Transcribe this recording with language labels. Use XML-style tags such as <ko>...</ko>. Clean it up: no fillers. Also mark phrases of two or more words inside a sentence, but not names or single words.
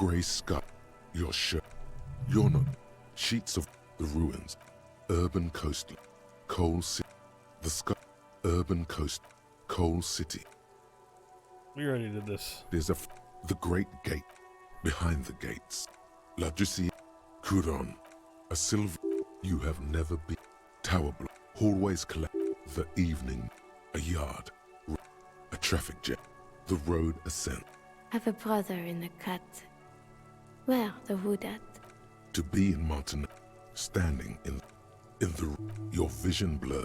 <en>Grey sky, your shirt. You're not. Sheets of the ruins. Urban coastline. Coal city. The sky. Urban coast. Coal city. We already did this. There's the great gate. Behind the gates. La Ducie. Couron. A silver. You have never been. Tower block. Hallways collect. The evening. A yard. A traffic jam. The road ascent. Have a brother in the cut. Where the wood at? To be in Martin, standing in the your vision blurred.</en>